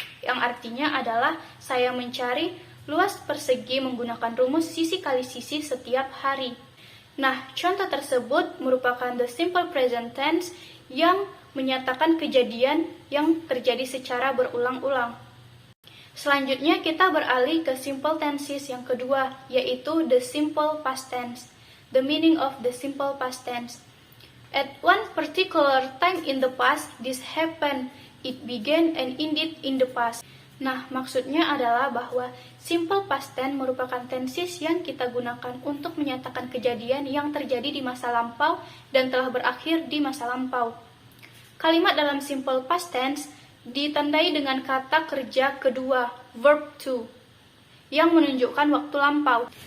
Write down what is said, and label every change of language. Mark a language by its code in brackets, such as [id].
[id] Yang artinya adalah saya mencari luas persegi menggunakan rumus sisi kali sisi setiap hari. Nah, contoh tersebut merupakan the simple present tense yang menyatakan kejadian yang terjadi secara berulang-ulang. Selanjutnya kita beralih ke simple tenses yang kedua, yaitu the simple past tense. [en] The meaning of the simple past tense. At one particular time in the past, this happened. It began and ended in the past. [id] Nah, maksudnya adalah bahwa simple past tense merupakan tenses yang kita gunakan untuk menyatakan kejadian yang terjadi di masa lampau dan telah berakhir di masa lampau. Kalimat dalam simple past tense ditandai dengan kata kerja kedua, verb to, yang menunjukkan waktu lampau.